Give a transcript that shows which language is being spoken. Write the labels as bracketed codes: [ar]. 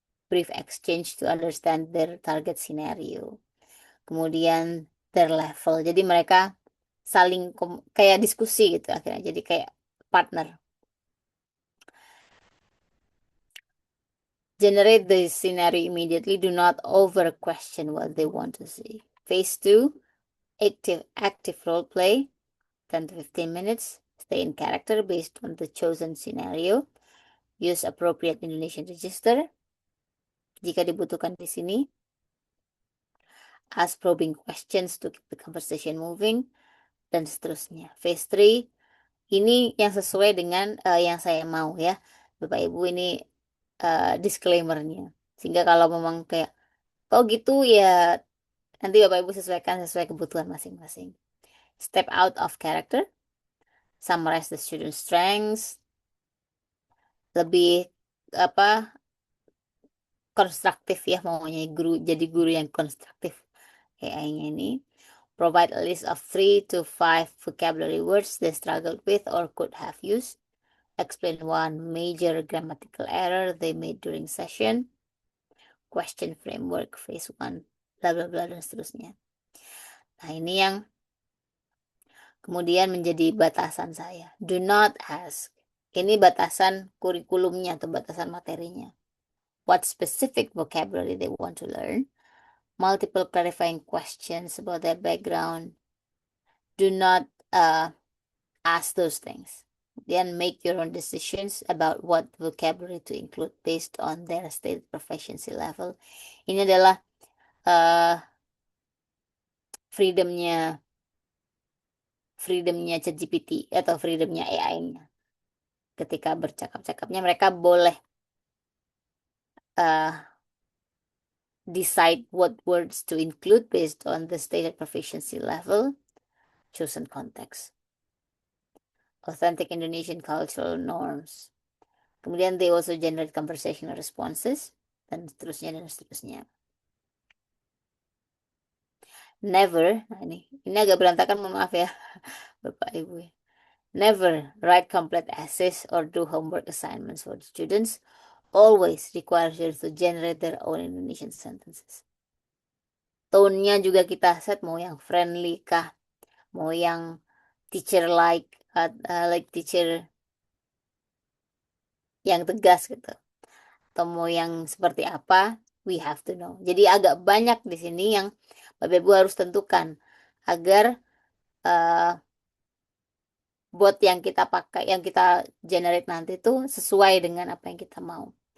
[en] Brief exchange to understand their target scenario. [id] Kemudian [en] their level. [id] Jadi mereka saling kayak diskusi gitu akhirnya. Jadi kayak partner. [en] Generate the scenario immediately. Do not over question what they want to see. Phase 2, active role play. 10 to 15 minutes. Stay in character based on the chosen scenario. Use appropriate Indonesian register [id] jika dibutuhkan di sini. [en] Ask probing questions to keep the conversation moving, [id] dan seterusnya. Phase 3, ini yang sesuai dengan yang saya mau ya. Bapak Ibu, ini disclaimer-nya. Sehingga kalau memang kayak, oh gitu ya, nanti Bapak Ibu sesuaikan sesuai kebutuhan masing-masing. [en] Step out of character. Summarize the student's strengths. [id] Lebih apa konstruktif ya, maunya guru jadi guru yang konstruktif AI-nya ini. [en] Provide a list of 3 to 5 vocabulary words they struggled with or could have used. Explain one major grammatical error they made during session. Question framework phase 1, bla bla bla [id] dan seterusnya. Nah, ini yang kemudian menjadi batasan saya. [en] Do not ask. [id] Ini batasan kurikulumnya atau batasan materinya. [en] What specific vocabulary they want to learn. Multiple clarifying questions about their background. Do not ask those things. Then make your own decisions about what vocabulary to include based on their state proficiency level. [id] Ini adalah uh, freedomnya freedomnya ChatGPT atau freedomnya AI-nya. Ketika bercakap-cakapnya mereka boleh uh, [en] decide what words to include based on the stated proficiency level, chosen context. Authentic Indonesian cultural norms. [id] Kemudian [en] they also generate conversational responses [id] dan seterusnya dan seterusnya. Never, nah ini agak berantakan, mohon maaf ya Bapak Ibu. [en] Never write complete essays or do homework assignments for the students. Always require students to generate their own Indonesian sentences. [id] Tone-nya juga kita set, mau yang friendly kah, mau yang teacher like teacher yang tegas gitu, atau mau yang seperti apa, [en] we have to know. [id] Jadi agak banyak di sini yang Bapak Ibu harus tentukan agar bot yang kita pakai, yang kita generate nanti tuh sesuai dengan apa yang kita mau.